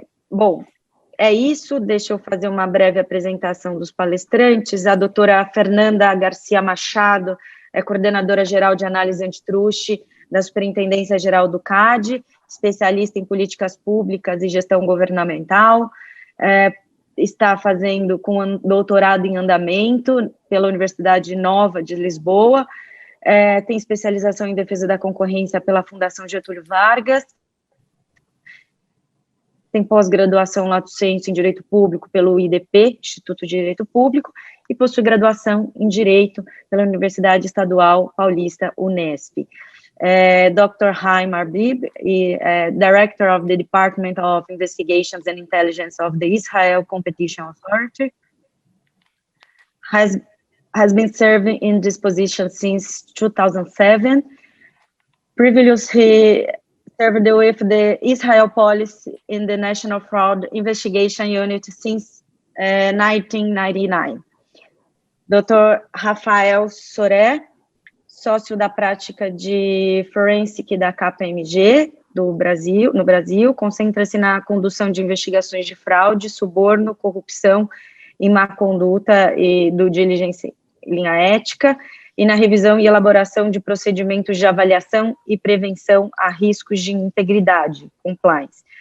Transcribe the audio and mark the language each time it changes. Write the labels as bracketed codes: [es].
[pt] Bom, é isso, deixa eu fazer uma breve apresentação dos palestrantes. A doutora Fernanda Garcia Machado é coordenadora geral de análise antitruste da Superintendência Geral do CAD, especialista em políticas públicas e gestão governamental, está fazendo com doutorado em andamento pela Universidade Nova de Lisboa, tem especialização em defesa da concorrência pela Fundação Getúlio Vargas, tem pós-graduação lato sensu em Direito Público pelo IDP, Instituto de Direito Público, e possui graduação em Direito pela Universidade Estadual Paulista, Unesp. [en] Dr. Haim Arbib, Director of the Department of Investigations and Intelligence of the Israel Competition Authority, has been serving in this position since 2007. Previously, he served with the Israel Police in the National Fraud Investigation Unit since 1999. Dr. [pt] Rafael Soré, sócio da prática de Forensic da KPMG no Brasil, concentra-se na condução de investigações de fraude, suborno, corrupção e má conduta e do diligência em linha ética, e na revisão e elaboração de procedimentos de avaliação e prevenção a riscos de integridade, compliance.